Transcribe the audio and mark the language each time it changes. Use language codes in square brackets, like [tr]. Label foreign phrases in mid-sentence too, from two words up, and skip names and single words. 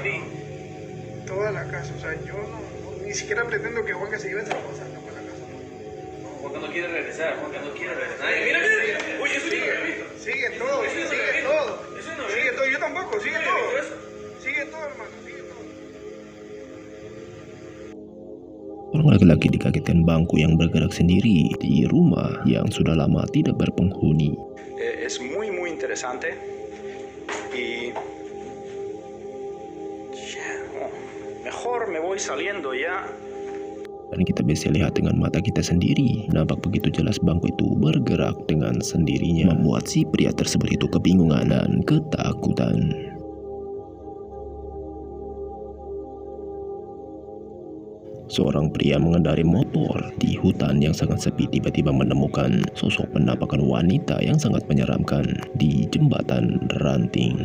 [es] Toda la casa, o sea, yo ni siquiera pretendo que Juanca se lleve esa cosa para la casa. No, Juanca no quiere regresar, Ay, mira. Uy, eso sigue todo. Sigue todo, yo tampoco, sigue todo. Sigue todo, hermano, sigue todo. [id] Orang laki-laki dikagetkan bangku yang bergerak sendiri di rumah yang sudah lama tidak berpenghuni. [es] Es muy interesante y mejor me voy saliendo ya. [id] Dan kita bisa lihat dengan mata kita sendiri, nampak begitu jelas bangku itu bergerak dengan sendirinya, membuat si pria tersebut itu kebingungan dan ketakutan. Seorang pria mengendarai motor di hutan yang sangat sepi tiba-tiba menemukan sosok penampakan wanita yang sangat menyeramkan di jembatan ranting.